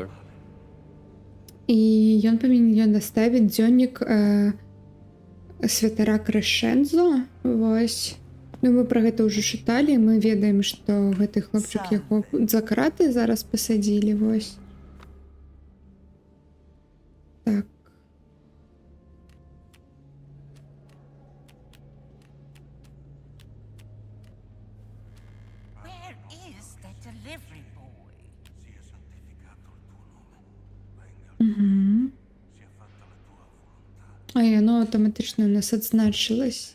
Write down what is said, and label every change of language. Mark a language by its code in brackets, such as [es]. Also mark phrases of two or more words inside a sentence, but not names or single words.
[be] і ён павінен даставіць дзённік святара Крэшэнзо. Вось. Ну, мы пра гэта ўжо чыталі, мы ведаем, што гэты хлопчык яго за краты зараз пасадзілі, вось. Так. [en] Where is that delivery boy? Угу. [be] А яно аўтаматычна у нас адзначылась.